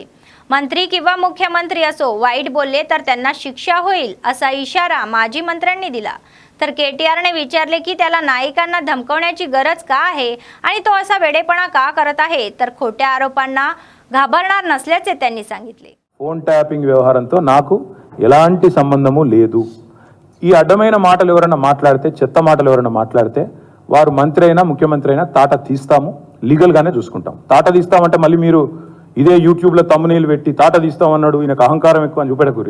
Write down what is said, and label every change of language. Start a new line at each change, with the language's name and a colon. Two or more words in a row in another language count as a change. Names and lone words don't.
Marathi: मंत्री किंवा मुख्यमंत्री असो वाईट बोलले तर त्यांना शिक्षा होईल असा इशारा माजी मंत्र्यांनी दिला. तर KTRने विचारले की त्याला नायिकांना धमकवण्याची गरज का आहे आणि तो असा वेडेपणा का करत आहे. तर खोट्या आरोपांना घाबरणार नसल्याचे त्यांनी सांगितले.
Telugu: ఫోన్ ట్యాపింగ్ వ్యవహారంతో నాకు ఎలాంటి సంబంధము లేదు. ఈ అడ్డమైన మాటలు ఎవరైనా మాట్లాడితే, చెత్త మాటలు ఎవరైనా మాట్లాడితే వారు మంత్రి అయినా ముఖ్యమంత్రి అయినా తాట తీస్తాము, లీగల్గానే చూసుకుంటాం. తాట తీస్తామంటే మళ్ళీ మీరు ఇదే యూట్యూబ్లో తమ్మునీళ్ళు పెట్టి తాట తీస్తామన్నాడు, ఈయనకు అహంకారం ఎక్కువ అని చూపెడకూరి.